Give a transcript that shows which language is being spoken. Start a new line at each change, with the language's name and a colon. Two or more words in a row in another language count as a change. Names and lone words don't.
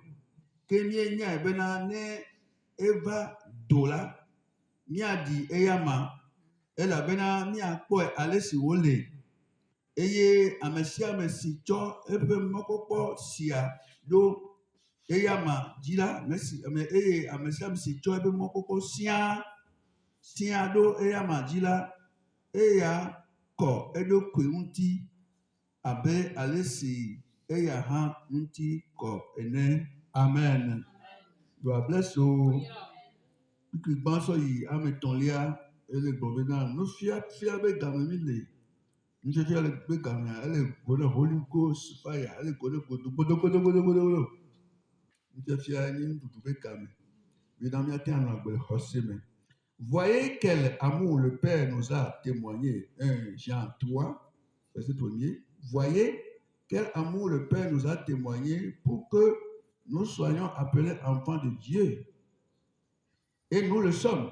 Ewe: Ke mienyae bena ne eva do la miaɖi eyama elabena miakpɔe ale si wòle eye ame sia ame si tsɔ eƒe mɔkpɔkpɔ sia ɖo eyama dzi la eye ame sia ame si tsɔ eƒe mɔkpɔkpɔ sia ɖo eyama dzi la eya kɔ eɖokui ŋuti abe ale si eya hã ŋuti kɔ ene.
English: Amen. God bless you.
Ewe: Kpikpi gbã sɔ yi ame etɔ̃lia ele gbɔ bena nufia be game mi le. Nufiafia le be gamea ele go ɖe
English: Holy Ghost fire
Ewe: ele go ɖe godogodogodogodo. Nufiafia nye nuɖuɖu be game. Bena miate anɔ agbe le xɔse me.
French: Voyez quel amour le Père nous a témoigné. 1 Jean 3, verset 1er. Voyez quel amour le Père nous a témoigné pour que nous soyons appelés enfants de Dieu. Et nous le sommes.